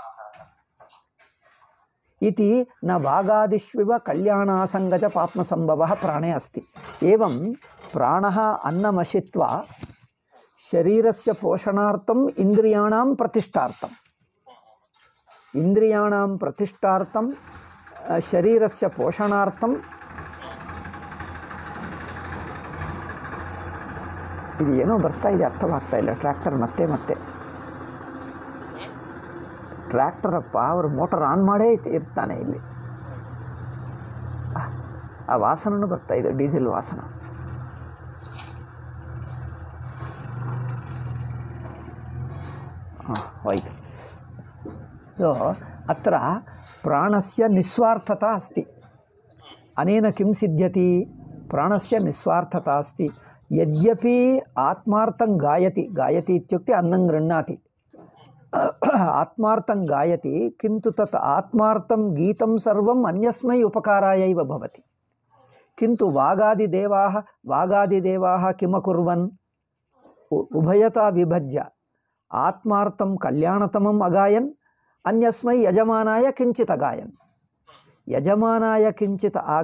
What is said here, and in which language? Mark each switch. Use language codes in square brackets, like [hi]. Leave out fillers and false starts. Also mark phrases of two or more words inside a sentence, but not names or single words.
[sa] इति न वागादिष्विव कल्याणासङ्गज पाप्मसम्भवः प्राणे अस्ति एवं प्राणः अन्नमशित्वा शरीरस्य पोषणार्थम् इन्द्रियाणां प्रतिष्ठार्थं शरीरस्य पोषणार्थं [kn] ಇದು ಏನೋ ಬರ್ತಾ ಇದೆ ಅರ್ಥವಾಗ್ತಾ ಇಲ್ಲ ಟ್ರ್ಯಾಕ್ಟರ್ ಮತ್ತೆ [en] tractor power motor on [kn] ಮಾಡೇ ಇರ್ತಾನೆ ಇಲ್ಲಿ ಆ ವಾಸನೂ ಬರ್ತಾ ಇದೆ ಡೀಸೆಲ್ ವಾಸನ [sa] ಹೋಯ್ತು अत्र प्राणस्य निस्वार्थता अस्ति अनेन किं सिद्ध्यति प्राणस्य निस्वार्थता अस्ति यद्यपि आत्मार्थं गायति इत्युक्ते अन्नं गृह्णाति आत्मार्थं गायति किन्तु तत् आत्मार्थं गीतं सर्वम् अन्यस्मै उपकाराय एव भवति किन्तु वागादिदेवाः किमकुर्वन् उभयता विभज्य आत्मार्थं कल्याणतमम् अगायन् अन्यस्मै यजमानाय किञ्चित् अगायन् यजमानाय किञ्चित्